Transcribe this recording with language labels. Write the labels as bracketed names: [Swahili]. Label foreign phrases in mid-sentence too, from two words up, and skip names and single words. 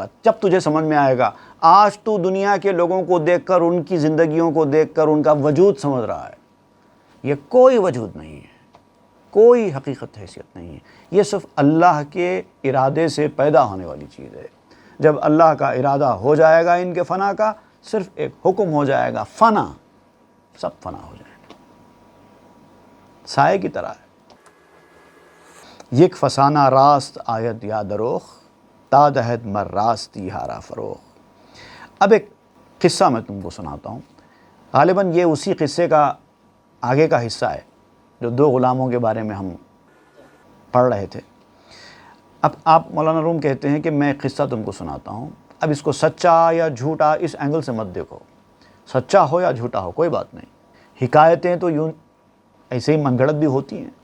[Urdu] جب تجھے سمجھ میں آئے گا، آج تو دنیا کے لوگوں کو دیکھ کر، ان کی زندگیوں کو دیکھ کر ان کا وجود سمجھ رہا ہے، یہ کوئی وجود نہیں ہے، کوئی حقیقت حیثیت نہیں ہے، یہ صرف اللہ کے ارادے سے پیدا ہونے والی چیز ہے۔ جب اللہ کا ارادہ ہو جائے گا ان کے فنا کا، صرف ایک حکم ہو جائے گا، فنا، سب فنا ہو جائے گا، سائے کی طرح ہے۔ [Persian] یک فسانہ راست آیت یا دروخ، تا دہد مر راستی ہارا فروخ۔ [Urdu] اب ایک قصہ میں تم کو سناتا ہوں، غالباً یہ اسی قصے کا آگے کا حصہ ہے جو دو غلاموں کے بارے میں ہم پڑھ رہے تھے۔ اب آپ مولانا روم کہتے ہیں کہ میں ایک قصہ تم کو سناتا ہوں، اب اس کو سچا یا جھوٹا اس اینگل سے مت دیکھو، سچا ہو یا جھوٹا ہو کوئی بات نہیں، حکایتیں تو یوں ایسے ہی من گھڑت بھی ہوتی ہیں۔